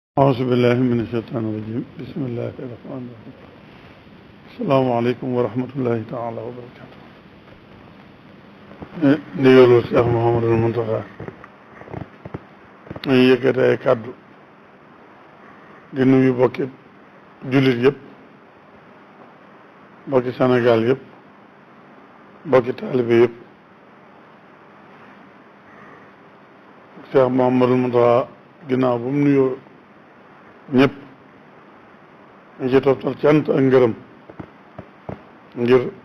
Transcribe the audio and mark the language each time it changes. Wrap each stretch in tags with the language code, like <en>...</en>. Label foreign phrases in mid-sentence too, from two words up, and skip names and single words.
<ar>أعوذ بالله من الشيطان الرجيم بسم الله الرحمن الرحيم السلام عليكم ورحمة الله تعالى وبركاته</ar> <wo>ndigalu Cheikh Mouhamadul Mountakha ñu yëkkati ay kàddu di nuyu bokki jullit yëpp bokki Sénégal yëpp bokki taalibe yëpp Cheikh Mouhamadul Mountakha ginnaaw bu mu nuyoo ñëpp ñu ci toftal cant ak ngërëm ngir</wo>